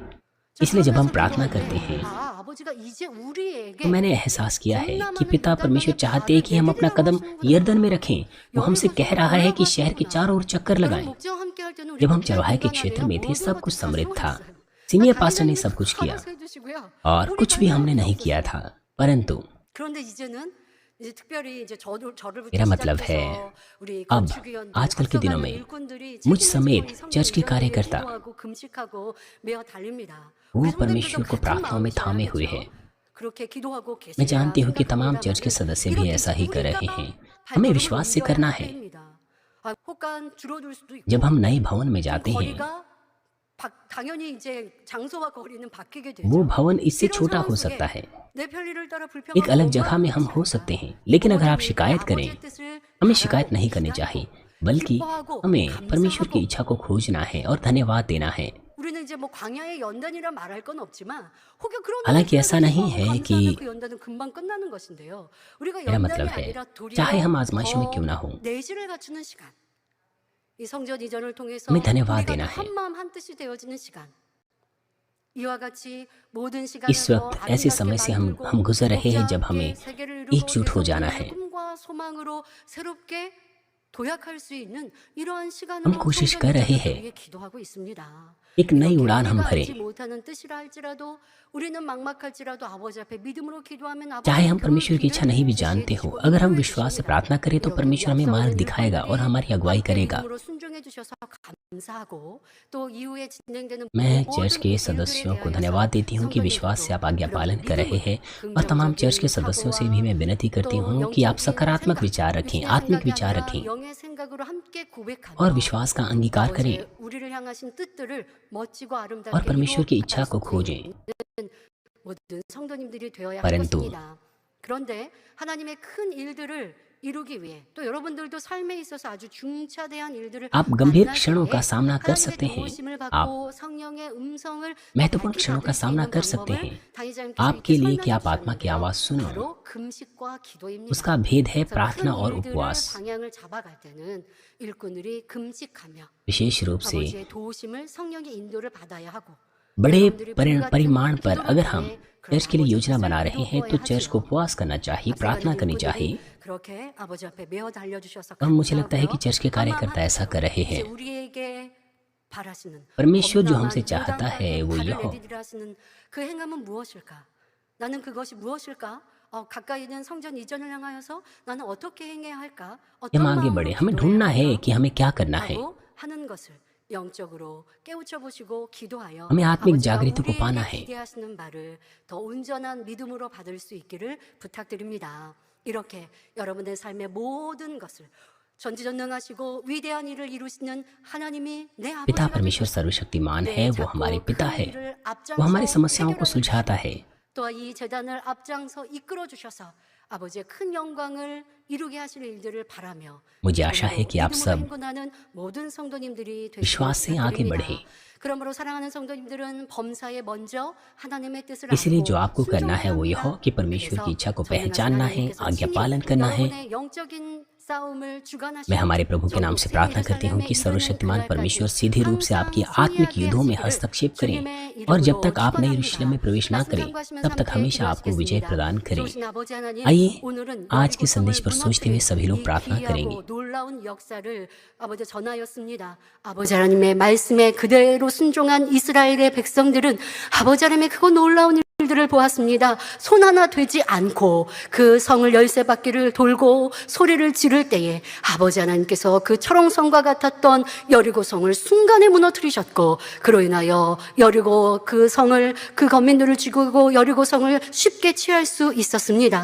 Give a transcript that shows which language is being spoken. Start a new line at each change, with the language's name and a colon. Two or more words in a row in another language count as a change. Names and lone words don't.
Hindi: इसलिए जब हम प्रार्थना करते हैं तो मैंने एहसास किया है कि पिता परमेश्वर चाहते हैं कि हम अपना कदम यरदन में रखें। वो हमसे कह रहा है कि शहर के चारों ओर चक्कर लगाएं। जब हम चरवाहे के क्षेत्र में थे सब कुछ समृद्ध था।
English: senior pastor
Hindi: ने सब कुछ किया और कुछ भी हमने नहीं किया था। परंतु
Korean: 이제 특별히 이제 저를부터
Hindi: मेरा मतलब है
Korean: 시작해서 우리
Hindi: अब
Korean: 건축위원들,
Hindi: आजकल के दिनों
Korean: 앞서가는
Hindi: में
Korean: 일꾼들이
Hindi: मुझ
Korean: 책임을 지고
Hindi: समेत
Korean: 이 성전
Hindi: चर्च के
Korean: 이전을 위해
Hindi: कार्यकर्ता
Korean: 기도하고 금식하고 매어 달립니다.
Hindi: वो
Korean: 우리 성도님들도
Hindi: परमेश्वर को
Korean: 같은
Hindi: प्रार्थनाओं में थामे हुए
Korean: 마음이셔야겠죠.
Hindi: हैं।
Korean: 그렇게 기도하고
Hindi: मैं
Korean: 계시리라
Hindi: जानती हूँ कि तमाम चर्च के
Korean: 생각합니다마는
Hindi: सदस्य भी
Korean: 이렇게
Hindi: ऐसा ही कर रहे
Korean: 우리가
Hindi: हैं। हमें
Korean: 발걸음을
Hindi: विश्वास से
Korean: 옮겨야
Hindi: करना
Korean: 할
Hindi: है।
Korean: 때입니다. 혹간 줄어들 수도 있고
Hindi: जब हम नए भवन में
Korean: 좀
Hindi: जाते हैं,
Korean: 거리가 당연히 이제 장소와 거리는 바뀌게 되죠.
Hindi: वो भवन इससे
Korean: 이런
Hindi: छोटा
Korean: 상황
Hindi: हो
Korean: 속에
Hindi: सकता है।
Korean: 내 편리를 따라
Hindi: एक
Korean: 불평하고
Hindi: अलग जगह में हम
Korean: 원망하지
Hindi: हो
Korean: 않을까?
Hindi: सकते हैं, लेकिन अगर आप
Korean: 부모님이
Hindi: शिकायत करें,
Korean: 아버지의 뜻을
Hindi: हमें
Korean: 바라고
Hindi: शिकायत नहीं करनी
Korean: 기다리고
Hindi: चाहिए, बल्कि
Korean: 기뻐하고
Hindi: हमें परमेश्वर की
Korean: 감사하고
Hindi: इच्छा को खोजना है और धन्यवाद देना है।
Korean: 우리는 이제 뭐 광야의 연단이라 말할 건 없지만 혹여 그런
Hindi: हालांकि
Korean: 의미에서
Hindi: ऐसा नहीं
Korean: 기뻐하고
Hindi: है कि
Korean: 감사하면 그 연단은 금방 끝나는 것인데요. 우리가
Hindi: मेरा
Korean: 연단이
Hindi: मतलब है
Korean: 아니라 도리어
Hindi: चाहे हम आजमाइशों में क्यों ना हो,
Korean: 더 내실을 갖추는 시간. 이 성전 이전을 통해서
Hindi: हमें धन्यवाद
Korean: 우리가
Hindi: देना
Korean: 다
Hindi: है।
Korean: 한 마음 한 뜻이 되어지는 시간. 이와 같이 모든
Hindi: इस
Korean: 시간에서
Hindi: वक्त ऐसे समय से हम गुजर रहे हैं जब हमें एकजुट हो जाना है।
Korean: 꿈과 소망으로 새롭게 도약할 수 있는 이러한
Hindi: हम
Korean: 시간으로
Hindi: कोशिश
Korean: 성전
Hindi: कर रहे
Korean: 이전을
Hindi: हैं
Korean: 위해 기도하고 있습니다.
Hindi: एक नई
Korean: 이렇게
Hindi: उड़ान हम
Korean: 우리가
Hindi: भरें।
Korean: 알지 못하는 뜻이라 할지라도 우리는 막막할지라도 아버지 앞에 믿음으로 기도하면
Hindi: चाहे
Korean: 아버지는
Hindi: हम
Korean: 그
Hindi: परमेश्वर की इच्छा
Korean: 길을
Hindi: नहीं भी
Korean: 제시해
Hindi: जानते हो,
Korean: 주시고
Hindi: अगर हम
Korean: 인도해
Hindi: विश्वास से
Korean: 주십니다.
Hindi: प्रार्थना करें तो
Korean: 이렇게
Hindi: परमेश्वर हमें मार्ग
Korean: 약속을
Hindi: दिखाएगा और
Korean: 일꾼들이
Hindi: हमारी अगुवाई
Korean: 함께
Hindi: करेगा।
Korean: 믿음으로 순종해 주셔서 감사하고 또 이후에 진행되는
Hindi: मैं चर्च
Korean: 모든
Hindi: के
Korean: 일들에
Hindi: सदस्यों को
Korean: 대하여서
Hindi: धन्यवाद देती हूँ कि विश्वास से आप आज्ञा पालन कर रहे हैं, और तमाम चर्च के सदस्यों से भी मैं विनती करती हूँ कि आप सकारात्मक विचार रखें, आत्मिक विचार रखें
Korean: 영의 생각으로 함께 고백하며
Hindi: और विश्वास का अंगीकार करें
Korean: 아버지의 우리를 향하신 뜻들을 멋지고
Hindi: और
Korean: 아름답게
Hindi: परमेश्वर की
Korean: 이루어
Hindi: इच्छा को
Korean: 나갈 수
Hindi: खोजें।
Korean: 있는 모든 성도님들이 되어야 할
Hindi: परंतु
Korean: 것입니다. 그런데 하나님의 큰 일들을 이루기 위해 또 여러분들도 삶에 있어서 아주 중차대한 일들을
Hindi: आप गंभीर
Korean: 만날
Hindi: क्षणों
Korean: 때에
Hindi: का सामना कर
Korean: 하나님의
Hindi: सकते हैं।
Korean: 도우심을
Hindi: आप
Korean: 받고 성령의 음성을
Hindi: महत्वपूर्ण
Korean: 밝히
Hindi: क्षणों का
Korean: 받을 수
Hindi: सामना
Korean: 있는
Hindi: कर सकते
Korean: 방법을
Hindi: हैं।
Korean: 당의자님께서
Hindi: आपके
Korean: 이렇게
Hindi: लिए कि
Korean: 설명해
Hindi: आप आत्मा की आवाज
Korean: 주셨는데요.
Hindi: सुनो,
Korean: 바로 금식과 기도입니다.
Hindi: उसका भेद है
Korean: 그래서
Hindi: प्रार्थना
Korean: 큰
Hindi: और
Korean: 일들을
Hindi: उपवास।
Korean: 방향을 잡아갈 때는 일꾼들이 금식하며
Hindi: विशेष रूप से
Korean: 아버지의 도우심을 성령의 인도를 받아야 하고
Hindi: बड़े
Korean: 여러분들이 불같은
Hindi: परिमाण पर
Korean: 기도를
Hindi: अगर हम
Korean: 통해
Hindi: चर्च के लिए
Korean: 그런
Hindi: योजना
Korean: 아버지
Hindi: बना
Korean: 뜻을
Hindi: रहे हैं तो
Korean: 이루어야
Hindi: चर्च को
Korean: 하지요.
Hindi: उपवास करना चाहिए, प्रार्थना
Korean: 앞서가는
Hindi: करनी
Korean: 일꾼들이
Hindi: चाहिए।
Korean: 그렇게 아버지 앞에 메어 달려주셔서
Hindi: और मुझे लगता है कि
Korean: 감사하고요.
Hindi: चर्च के कार्यकर्ता ऐसा कर रहे
Korean: 이제
Hindi: हैं।
Korean: 우리에게 바라시는
Hindi: परमेश्वर जो
Korean: 범람한
Hindi: हमसे चाहता है
Korean: 요단강에
Hindi: वो
Korean: 발을
Hindi: यह
Korean: 내디디라 하시는 그 행함은 무엇일까? 나는 그것이 무엇일까? 가까이 있는 성전 이전을 향하여서 나는 어떻게 행해야 할까?
Hindi: हम
Korean: 어떤
Hindi: आगे
Korean: 마음으로
Hindi: बढ़े, हमें
Korean: 기도해야
Hindi: ढूंढना है
Korean: 할까?
Hindi: कि हमें क्या करना है।
Korean: 라고 하는 것을 영적으로 깨우쳐 보시고 기도하여
Hindi: हमें आत्मिक
Korean: 아버지가
Hindi: जागृति को पाना
Korean: 우리에게
Hindi: है।
Korean: 기대하시는 바를 더 온전한 믿음으로 받을 수 있기를 부탁드립니다. 이렇게 여러분의 삶의 모든 것을 전지전능하시고 위대한 일을 이루시는 하나님이 내
Hindi: पिता
Korean: 아버지가
Hindi: परमेश्वर
Korean: 되셔서
Hindi: सर्वशक्तिमान
Korean: 내
Hindi: है, वो
Korean: 작고
Hindi: हमारे पिता
Korean: 큰
Hindi: है,
Korean: 일을
Hindi: वो हमारी
Korean: 앞장서
Hindi: समस्याओं को
Korean: 해결하여
Hindi: सुलझाता
Korean: 주시고
Hindi: है।
Korean: 또한 이 재단을 앞장서 이끌어 주셔서 아버지의 큰 영광을 이루게 하실 일들을 바라며
Hindi: मुझे आशा है कि आप
Korean: 믿음으로
Hindi: सब
Korean: 행군하는 모든 성도님들이 되시길
Hindi: विश्वास से आगे
Korean: 부탁드립니다.
Hindi: बढ़े।
Korean: 그러므로 사랑하는 성도님들은 범사에 먼저 하나님의 뜻을
Hindi: इसलिए जो
Korean: 알고
Hindi: आपको करना है वो यह हो कि परमेश्वर की इच्छा को पहचानना है, आज्ञा पालन करना है।
Korean: 여러분의 영적인 싸움을 주관하시고
Hindi: मैं हमारे प्रभु के नाम से प्रार्थना करती हूँ कि सर्वशक्तिमान परमेश्वर सीधे रूप से आपकी आत्मिक युद्धों में हस्तक्षेप करें, और जब तक आप नई यरूशलेम में प्रवेश ना करें तब तक हमेशा आपको विजय प्रदान करें। आइए आज के संदेश पर सोचते हुए सभी लोग प्रार्थना करेंगे।
Korean: 놀라운 역사를 아버지 전하였습니다. 아버지 하나님의 말씀에 그대로 순종한 이스라엘의 백성들은 아버지 하나님의 크고 놀라운 일들을 보았습니다. 손 하나 되지 않고 그 성을 열세 바퀴를 돌고 소리를 지를 때에 아버지 하나님께서 그 철옹성과 같았던 여리고 성을 순간에 무너뜨리셨고, 그로 인하여 여리고 그 성을 그 거민들을 죽이고 여리고 성을 쉽게 취할 수 있었습니다.